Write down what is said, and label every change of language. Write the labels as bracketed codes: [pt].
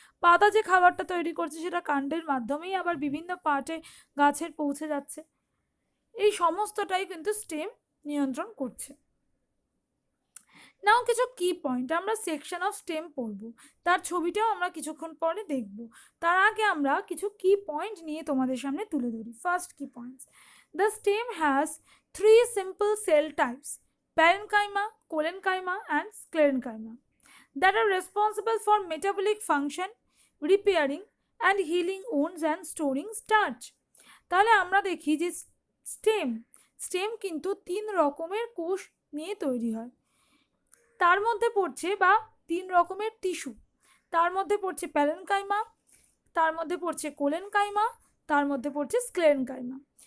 [bn] পাতা যে খাবারটা তৈরি করছে সেটা কাণ্ডের মাধ্যমেই আবার বিভিন্ন পার্টে গাছের পৌঁছে যাচ্ছে। এই সমস্তটাই কিন্তু স্টেম নিয়ন্ত্রণ করছে। নাও কিছু কি পয়েন্ট আমরা সেকশন অফ স্টেম পড়ব, তার ছবিটাও আমরা কিছুক্ষণ পরে দেখব। তার আগে আমরা কিছু কি পয়েন্ট নিয়ে তোমাদের সামনে তুলে ধরি। [en] First key points, the stem has 3 simple cell types, parenchyma, collenchyma and sclerenchyma, that are responsible for metabolic function, repairing and healing wounds and storing starch. [bn] তাহলে আমরা দেখি যে স্টেম কিন্তু 3 রকমের কোষ নিয়ে তৈরি হয়। তার মধ্যে পড়ছে বা 3 রকমের টিস্যু, তার মধ্যে পড়ছে প্যারেনকাইমা, তার মধ্যে পড়ছে কোলেনকাইমা, তার মধ্যে পড়ছে স্ক্লেরেনকাইমা।